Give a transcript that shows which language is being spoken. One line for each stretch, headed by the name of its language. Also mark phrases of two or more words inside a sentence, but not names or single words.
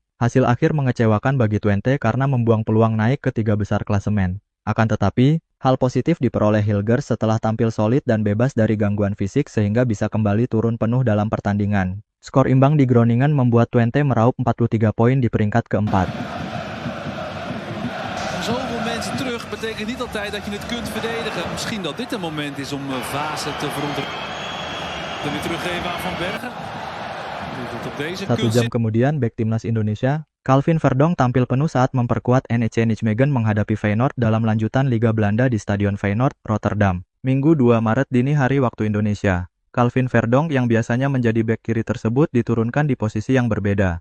Indonesian: Hasil akhir mengecewakan bagi Twente karena membuang peluang naik ke 3 besar klasemen. Akan tetapi, hal positif diperoleh Hilgers setelah tampil solid dan bebas dari gangguan fisik sehingga bisa kembali turun penuh dalam pertandingan. Skor imbang di Groningen membuat Twente meraup 43 poin di peringkat keempat.
Dutch: Zoveel mensen terug betekent niet altijd dat je het kunt verdedigen. Misschien dat dit een moment is om Vaassen te verontrusten. Dan weer teruggeven aan Van Bergen.
Indonesian: Satu jam kemudian, bek Timnas Indonesia, Calvin Verdonk tampil penuh saat memperkuat NEC Nijmegen menghadapi Feyenoord dalam lanjutan Liga Belanda di Stadion Feyenoord, Rotterdam. Minggu 2 Maret dini hari waktu Indonesia. Calvin Verdonk yang biasanya menjadi bek kiri tersebut diturunkan di posisi yang berbeda.